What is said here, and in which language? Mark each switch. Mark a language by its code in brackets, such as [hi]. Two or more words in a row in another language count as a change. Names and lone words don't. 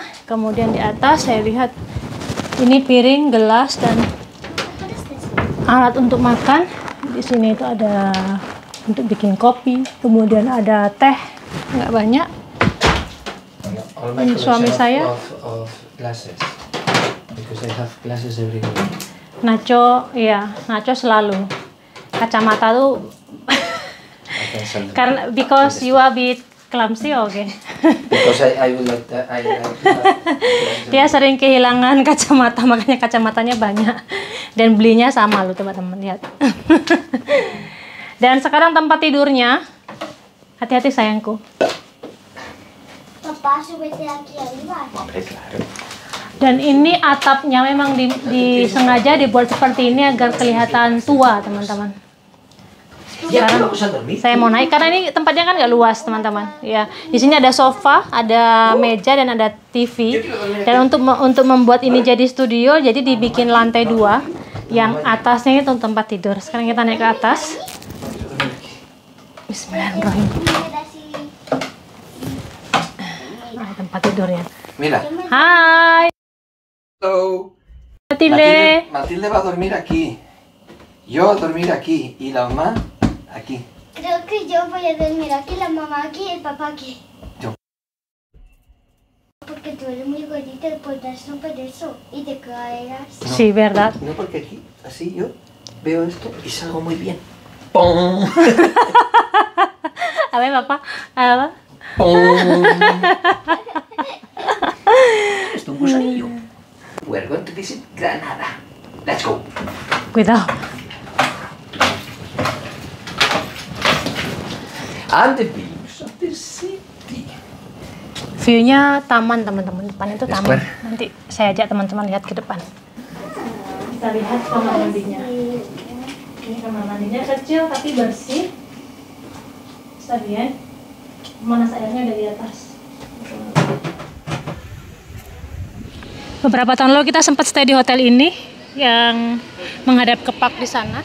[id] Kemudian di atas saya lihat ini piring, gelas dan alat untuk makan. Di sini itu ada untuk bikin kopi. Kemudian ada teh, nggak banyak. Ini suami saya. [en] Glasses. Because I have glasses everywhere. [id] Nacho, iya, Nacho selalu. Kacamata tuh karena [en] because you a bit clumsy, okay. Because I would like that. [id] Dia sering kehilangan kacamata, makanya kacamatanya banyak. Dan belinya sama loh teman-teman, lihat. Dan sekarang tempat tidurnya. Hati-hati sayangku. [es] Papá, súbete aquí arriba. [id] Dan ini atapnya memang disengaja dibuat seperti ini agar kelihatan tua, teman-teman. Sekarang saya mau naik karena ini tempatnya kan nggak luas, teman-teman. Ya, di sini ada sofa, ada meja dan ada TV. Dan untuk membuat ini jadi studio, jadi dibikin lantai 2, yang atasnya itu tempat tidur. Sekarang kita naik ke atas. Bismillahirrahmanirrahim. Nah, tempat tidurnya. [es] Mira. [en] Hai. Hello. [es] Matilde. Matilde va a dormir aquí. Yo a dormir aquí y la mamá aquí. Creo que yo voy a dormir aquí, la mamá aquí y el papá aquí. Yo. Porque tú eres muy gordita y puedes romper eso y te caerás. No. Sí, verdad. No, porque aquí, así yo veo esto y salgo muy bien. ¡Pum! A ver, papá. Apa? ¡Pum! Esto es un gusanillo. [en] We're going to visit Granada. Let's go. [es] Cuidado. [en] And the views of the city. [id] View-nya taman, teman-teman. Depan itu taman. Square. Nanti saya ajak teman-teman lihat ke depan. Kita lihat kamar mandinya. Ini kamar mandinya kecil tapi bersih. Bisa lihat. Pemanas airnya ada di atas. Beberapa tahun lalu kita sempat stay di hotel ini yang menghadap ke park di sana.